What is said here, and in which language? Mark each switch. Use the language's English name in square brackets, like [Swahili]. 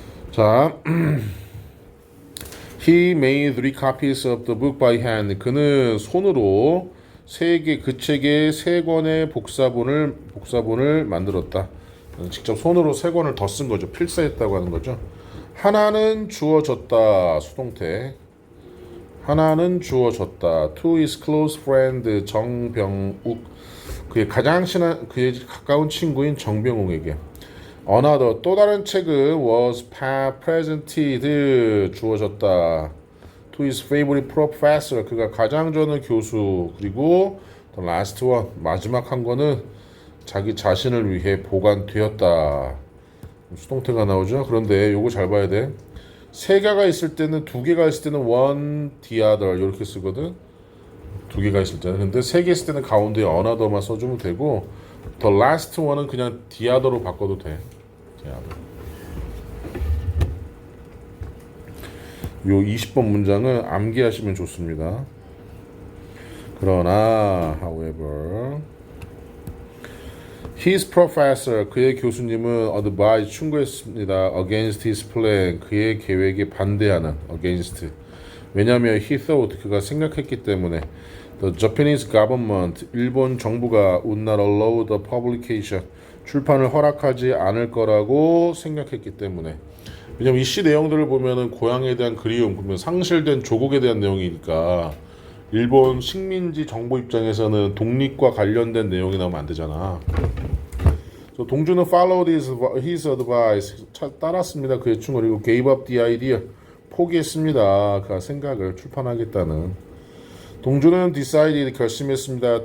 [English] 자, he made 3 copies of the book by hand. [Korean] 그는 손으로 그 책의 3권의 복사본을 만들었다. 직접 손으로 3권을 더 쓴 거죠. 필사했다고 하는 거죠. 하나는 주어졌다. 수동태. 하나는 주어졌다. [English] To his close friend 정병욱. [Korean] 그의 가장 친한, 그의 가까운 친구인 정병욱에게. [English] Another, [Korean] 또 다른 책은 [English] was presented. [Korean] 주어졌다. [English] To his favorite professor. [Korean] 그가 가장 좋아하는 교수. [English] 그리고 the last one. [Korean] 마지막 한 거는 자기 자신을 위해 보관되었다. 수동태가 나오죠. 그런데 요거 잘 봐야 돼. 3개가 있을 때는 2개가 있을 때는 one, the other 이렇게 쓰거든. 2개가 있을 때는. 근데 3개 있을 때는 가운데에 another만 써주면 되고 the last one은 그냥 the other로 바꿔도 돼. [English] the other. [Korean] 요 20번 문장은 암기하시면 좋습니다. 그러나 [English] however his professor, [Korean] 그의 교수님은 [English] advised, [Korean] 충고했습니다. [English] against his plan, [Korean] 그의 계획에 반대하는 [English] against. [Korean] 왜냐하면 [English] he thought, [Korean] 그가 생각했기 때문에 [English] the Japanese government, [Korean] 일본 정부가 [English] would not allow the publication, [Korean] 출판을 허락하지 않을 거라고 생각했기 때문에. 왜냐면 이 시 내용들을 보면은 고향에 대한 그리움, 그러면 상실된 조국에 대한 내용이니까 일본 식민지 정부 입장에서는 독립과 관련된 내용이 나오면 안 되잖아. [English] 동주는 followed his advice. [Korean] 따랐습니다. 그의 충고를. [English] 그리고 gave up the idea. [Korean] 포기했습니다. 그 생각을 출판하겠다는. 동주는 [English] decided [Korean] 결심했습니다.